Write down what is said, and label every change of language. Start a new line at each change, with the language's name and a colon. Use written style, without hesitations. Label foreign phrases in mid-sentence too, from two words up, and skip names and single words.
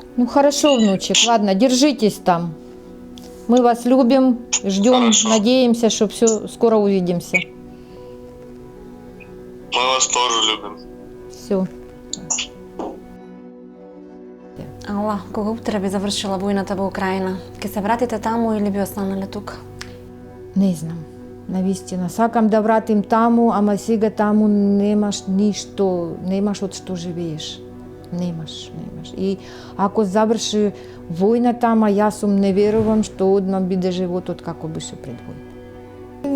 Russian: Ну хорошо, внучек, ладно, держитесь там. Мы вас любим, ждем, Хорошо. надеемся, что все скоро увидимся. Мы вас тоже любим. Все.
Macedonian: Ала, кога утре би завршила војната во Украина? Ке се вратите таму или би останале тука? Не знам. Навистина, сакам да вратим таму, ама сега таму немаш ништо, немаш од што живееш. Немаш. И ако заврши војна тама, јас сум не верувам што одма биде животот како беше пред војна.